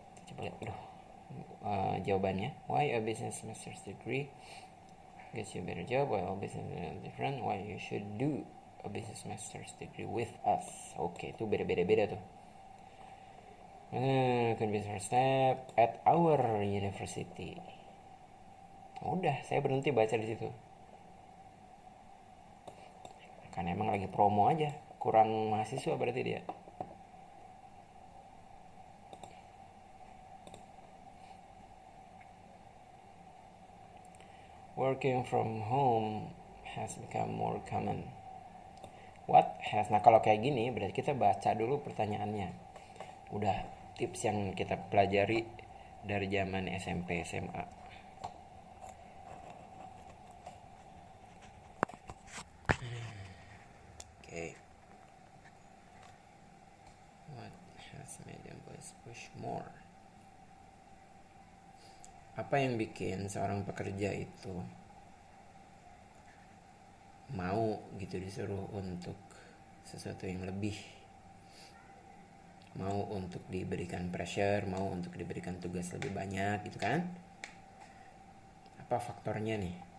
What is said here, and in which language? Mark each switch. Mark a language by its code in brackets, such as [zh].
[id] Coba lihat dulu jawabannya. [en] Why a business master's degree gets you a better job, while all business is different, why you should do a business master's degree with us. [id] Oke, itu beda-beda tuh. [en] Can be first step at our university. [id] Udah, saya berhenti baca di situ. Kan emang lagi promo aja, kurang mahasiswa berarti dia. [en] Working from home has become more common. What has? [id] Nah kalau kayak gini berarti kita baca dulu pertanyaannya. Udah tips yang kita pelajari dari zaman SMP SMA. [en] Okay. What has made employees push more? [id] Apa yang bikin seorang pekerja itu mau gitu disuruh untuk sesuatu yang lebih, mau untuk diberikan pressure, mau untuk diberikan tugas lebih banyak gitu kan? Apa faktornya nih?